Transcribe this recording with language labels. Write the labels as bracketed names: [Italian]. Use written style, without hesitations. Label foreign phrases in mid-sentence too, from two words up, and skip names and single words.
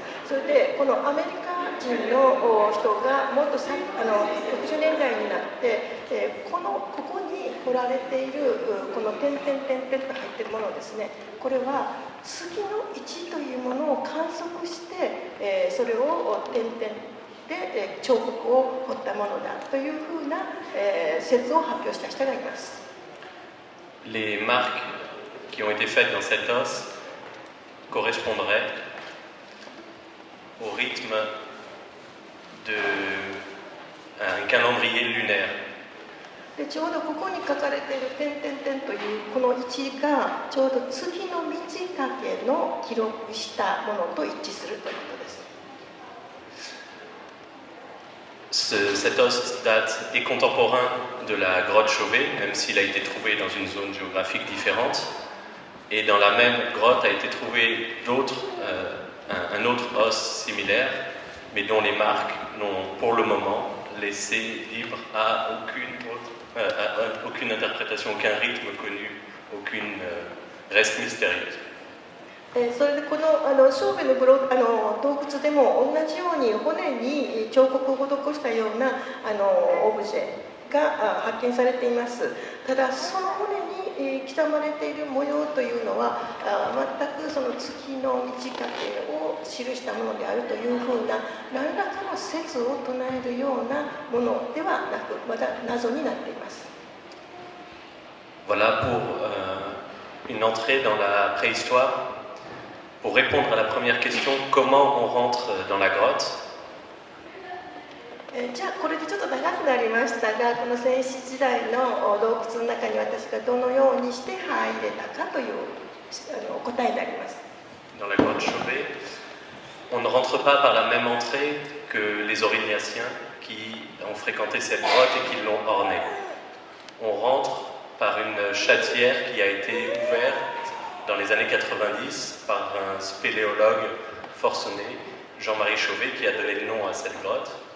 [Japanese] それでこのアメリカ人の人がもっと60年代になって、ここに彫られているこの点々点々と入っているものですね。これは月の位置というものを観測して、それを点々 で彫刻を彫ったものだというふうな説を発表した人がいます。 [French] Les marques qui ont été faites dans cet os correspondraient au rythme d'un calendrier lunaire. [Japanese] でちょうどここに書かれている点々点というこの位置がちょうど月の満ち欠けの記録したものと一致するということです。 [French] Cet os est contemporain de la grotte Chauvet, même s'il a été trouvé dans une zone géographique différente. Et dans la même grotte a été trouvé un autre os similaire, mais dont les marques n'ont pour le moment laissé libre à aucune interprétation, aucun rythme connu, aucune reste mystérieuse. [Japanese] それでこの小部の洞窟でも同じように骨に彫刻を施したようなオブジェが発見されています。ただその骨に刻まれている模様というのは全くその月の満ち欠けを記したものであるというふうな何らかの説を唱えるようなものではなくまだ謎になっています。 [French] Voilà pour une entrée dans la préhistoire. Pour répondre à la première question, comment on rentre dans la grotte? [Japanese] じゃあこれでちょっと長くなりましたが、この先史時代の洞窟の中に私がどのようにして入れたかという答えになります。 [French] Dans la grotte Chauvet, on ne rentre pas par la même entrée que les Aurignaciens qui ont fréquenté cette grotte et qui l'ont ornée. On rentre par une chatière qui a été ouverte dans les années 90 par un spéléologue forcené, Jean-Marie Chauvet, qui a donné le nom à cette grotte.